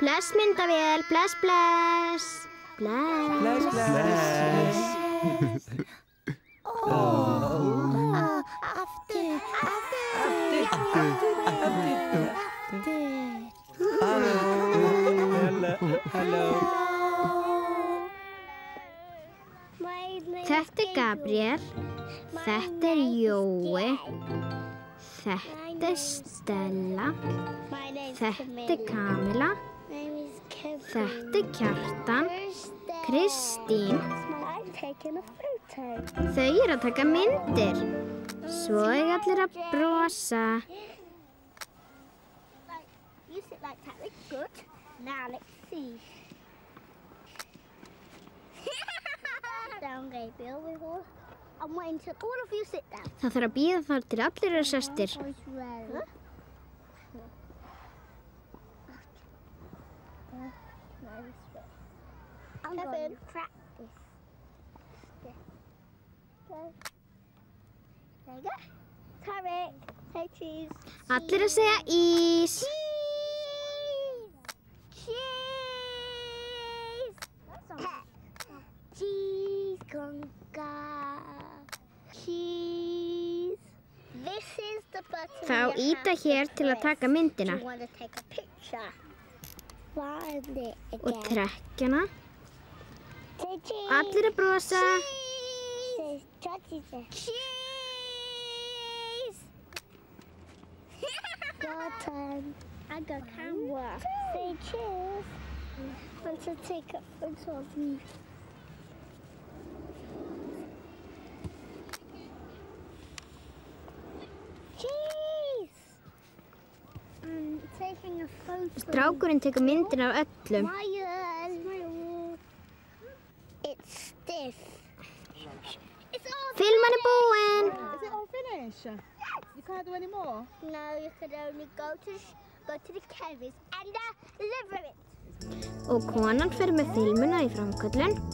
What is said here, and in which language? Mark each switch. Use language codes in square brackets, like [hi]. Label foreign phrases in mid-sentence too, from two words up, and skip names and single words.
[is] Bless myndavél, bless, bless. Bless. [en] Hello. [is] Þetta er Gabriel. Þetta er Jói. Þetta er Stella. Þetta er Kamila. Þetta er Kjartan. Kristín. Þau eru að taka myndir. Svo er allir að brosa. [en] You sit like that. It's good. Now let's see. Down, Gabriel. I'm waiting till all of you sit down. [is] Það þarf að bíða þar til allir eru sestir. [en] I'm going to practice. There you go. Tarek, say cheese. [is] Allir að segja ís. [en] Cheese. Cheese, conga. Cheese. This is the button. [is] Þá íta hér til að taka myndina. [en] You want to take a picture. Find it [is] Og [en] again. trekkjana. Say cheese. [is] Allir að brosa. [en] Cheese. Cheese. Your turn. I got camera. Say cheese. Want to take a photo of you. Cheese. I'm taking a photo. [is] Strákurinn tekur myndina af öllum. [en] It's stiff. It's all [is] Filman er búinn. [en] Is it all finished? You can't do any more? No, you could only go to the chemist and deliver it. [is] Og konan fer með filmuna í framköllun.